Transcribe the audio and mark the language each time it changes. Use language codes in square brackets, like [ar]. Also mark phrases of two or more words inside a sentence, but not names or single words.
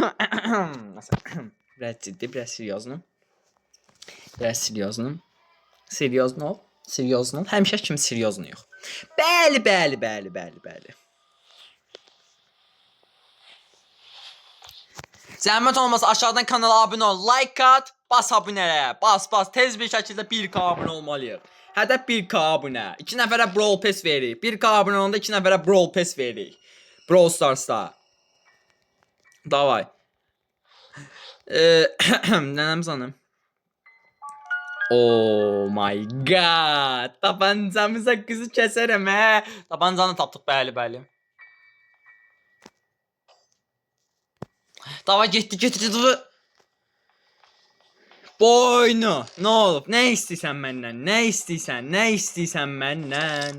[az] Biraz ciddi, biraz Seriozno. Həmişə kimi seriozno yox. Bəli. Zəhmət olmasa aşağıdan kanala abunə ol, like at, bas abunəyə, bas, tez bir şəkildə 1K abunə olmalıyıq. Hədəf 1K abunə, 2 nəfərə Brawl Pass veririk, 1K abunə olanda 2 nəfərə Brawl Pass veririk. Brawl Stars'da. Davay. Nənəmiz hanım? [en] Oh my god. [az] Tabancamıza qızı kəsərəm hə. Tabancanı tapdıq, bəli. Dava getdi. Boynu. Nə olub? Nə istəyirsən məndən? Nə istəyirsən məndən?